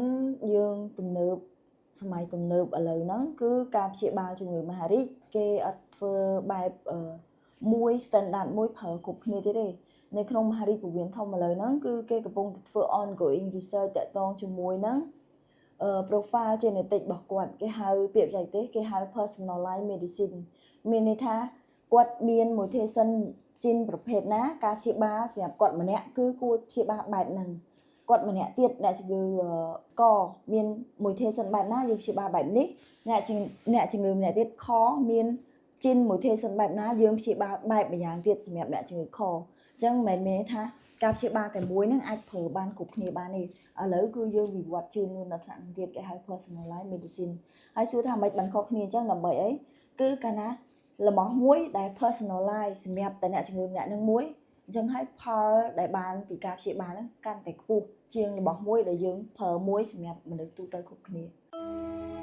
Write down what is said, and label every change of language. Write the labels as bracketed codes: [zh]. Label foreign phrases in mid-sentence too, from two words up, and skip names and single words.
[km] យើងសម័យទំនើបឥឡូវហ្នឹងគឺការព្យាបាលជំងឺមហារីកគេអត់ធ្វើបែបមួយ standard មួយប្រើគ្រប់គ្នាទៀតទេនៅក្នុងមហារីកពោះវៀនធំឥឡូវហ្នឹងគឺគេកំពុងតែធ្វើ [en] ongoing research [km] តាក់ទងជាមួយនឹង [en] profile genetic [km] របស់គាត់គេហៅពាក្យបច្ចេកទេសគេហៅ [en] personalized medicine [km] មានន័យថាគាត់មាន [en] mutation gene [km] ប្រភេទណាការព្យាបាលសម្រាប់គាត់ ម្នាក់គឺគួរព្យាបាលបែបហ្នឹងគាត់ម្នាក់ទៀតអ្នកជំងឺកមាន mutation បែបណាយើងព្យាបាលបែបនេះអ្នកជំងឺម្នាក់ទៀតខមាន [en] gene mutation [km] បែបណាយើងព្យាបាលបែបម្យ៉ាងទៀតសម្រាប់អ្នកជំងឺខអញ្ចឹងមិនមែនថាការព្យាបាលតែមួយហ្នឹងអាចប្រើបានគ្រប់គ្នាបានទេឥឡូវគឺយើងវិវត្តជឿនលឿនដល់ថ្នាក់ទៀតគេហៅ [en] personalized medicine [km] ហើយសួរថាមិនបានខុសគ្នាអញ្ចឹងដើម្បីអីគឺកាលណាលំអស់មួយដែល personalize សម្រាប់តែអ្នកជំងឺម្នាក់នឹងមួយអញ្ចឹងហើយផលដែលបានពីការព្យាបាលហ្នឹងកាន់តែខ្ពស់ជាងរបស់មួយដែលយើងប្រើមួយសម្រាប់មនុស្សទូទៅគ្រប់គ្នា